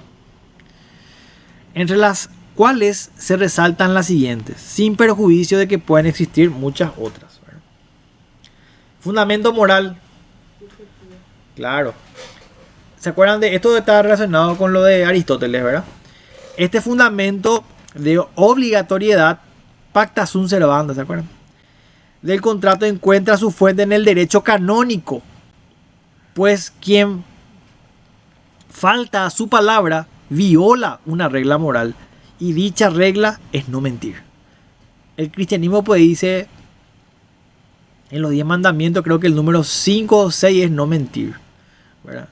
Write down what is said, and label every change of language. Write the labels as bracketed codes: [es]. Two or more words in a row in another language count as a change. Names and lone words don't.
[es] Entre las cuales se resaltan las siguientes, sin perjuicio de que pueden existir muchas otras, ¿verdad? Fundamento moral. Claro. ¿Se acuerdan de esto? Está relacionado con lo de Aristóteles, ¿verdad? Este fundamento de obligatoriedad, [la] pacta sunt servanda, [es] ¿se acuerdan? Del contrato encuentra su fuente en el derecho canónico, pues quien falta a su palabra viola una regla moral y dicha regla es no mentir. El cristianismo pues dice en los 10 mandamientos, creo que el número 5 o 6 es no mentir, ¿verdad?